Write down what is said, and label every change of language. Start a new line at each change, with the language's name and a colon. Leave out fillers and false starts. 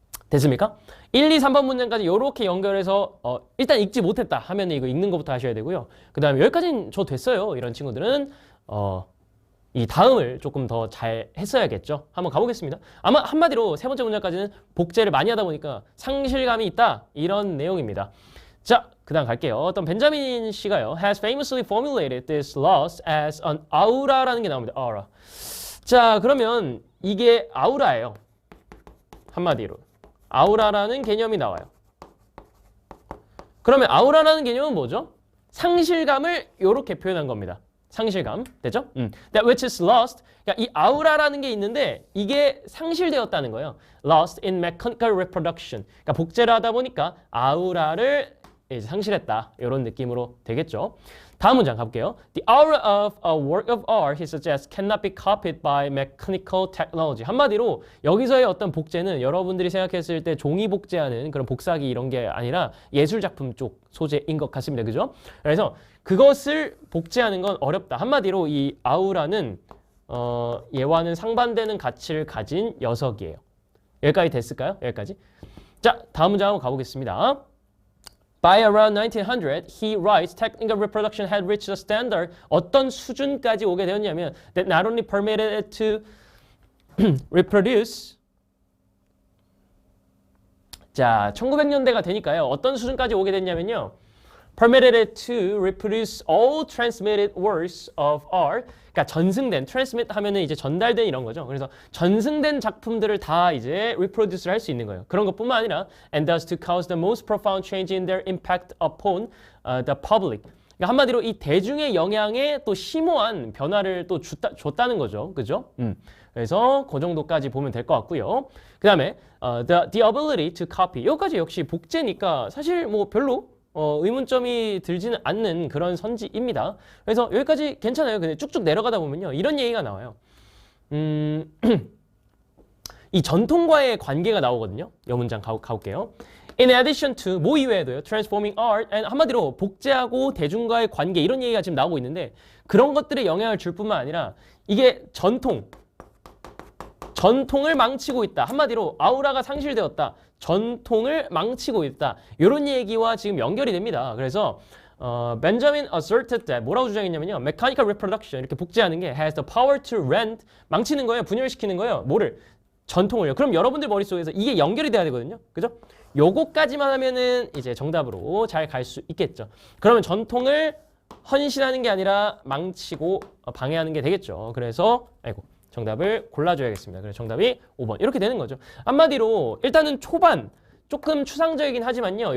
Korean: 됐습니까? 1, 2, 3번 문장까지 이렇게 연결해서 일단 읽지 못했다 하면 이거 읽는 것부터 하셔야 되고요. 그 다음에 여기까지는 저 됐어요. 이런 친구들은 이 다음을 조금 더 잘 했어야겠죠. 한번 가보겠습니다. 아마 한마디로 세 번째 문장까지는 복제를 많이 하다 보니까 상실감이 있다. 이런 내용입니다. 자, 그 다음 갈게요. 어떤 벤자민 씨가요.
English: has famously formulated this loss as an aura
Korean: 라는 게 나옵니다.
English: aura.
Korean: 자, 그러면 이게 아우라예요. 한마디로. 아우라라는 개념이 나와요. 그러면 아우라라는 개념은 뭐죠? 상실감을 이렇게 표현한 겁니다. 상실감. 됐죠?
English: That which is lost.
Korean: 그러니까 이 아우라라는 게 있는데 이게 상실되었다는 거예요.
English: Lost in mechanical reproduction.
Korean: 그러니까 복제를 하다 보니까 아우라를 이제 상실했다. 이런 느낌으로 되겠죠. 다음 문장 가볼게요.
English: The aura of a work of art, he suggests, cannot be copied by mechanical technology.
Korean: 한마디로 여기서의 어떤 복제는 여러분들이 생각했을 때 종이 복제하는 그런 복사기 이런 게 아니라 예술작품 쪽 소재인 것 같습니다. 그죠? 그래서 그것을 복제하는 건 어렵다. 한마디로 이 아우라는 얘와는 상반되는 가치를 가진 녀석이에요. 여기까지 됐을까요? 여기까지. 자, 다음 문장 한번 가보겠습니다.
English: By around 1900, he writes, technical reproduction had reached a standard.
Korean: 어떤 수준까지 오게 되었냐면
English: that not only permitted it to reproduce.
Korean: 자, 1900년대가 되니까요. 어떤 수준까지 오게 됐냐면요.
English: permitted it to reproduce all transmitted works of art.
Korean: 그러니까 전승된, transmit 하면은 이제 전달된 이런 거죠. 그래서 전승된 작품들을 다 이제 reproduce를 할 수 있는 거예요. 그런 것뿐만 아니라
English: and thus to cause the most profound change in their impact upon the public.
Korean: 그러니까 한마디로 이 대중의 영향에 또 심오한 변화를 또 줬다는 거죠. 그죠? 그래서 그 정도까지 보면 될 것 같고요.
English: 그 다음에 the ability to copy.
Korean: 여기까지 역시 복제니까 사실 뭐 별로 의문점이 들지는 않는 그런 선지입니다. 그래서 여기까지 괜찮아요. 근데 쭉쭉 내려가다 보면요. 이런 얘기가 나와요. 이 전통과의 관계가 나오거든요. 이 문장 가볼게요.
English: In addition to,
Korean: 뭐 이외에도요. Transforming art, and 한마디로 복제하고 대중과의 관계 이런 얘기가 지금 나오고 있는데 그런 것들에 영향을 줄 뿐만 아니라 이게 전통을 망치고 있다. 한마디로 아우라가 상실되었다. 전통을 망치고 있다. 이런 얘기와 지금 연결이 됩니다. 그래서
English: Benjamin asserted that
Korean: 뭐라고 주장했냐면요.
English: Mechanical reproduction
Korean: 이렇게 복제하는 게
English: has the power to rend
Korean: 망치는 거예요. 분열시키는 거예요. 뭐를? 전통을요. 그럼 여러분들 머릿속에서 이게 연결이 돼야 되거든요. 그죠? 요거까지만 하면은 이제 정답으로 잘 갈 수 있겠죠. 그러면 전통을 헌신하는 게 아니라 망치고 방해하는 게 되겠죠. 그래서 정답을 골라줘야겠습니다. 그래서 정답이 5번 이렇게 되는 거죠. 한마디로 일단은 초반 조금 추상적이긴 하지만요.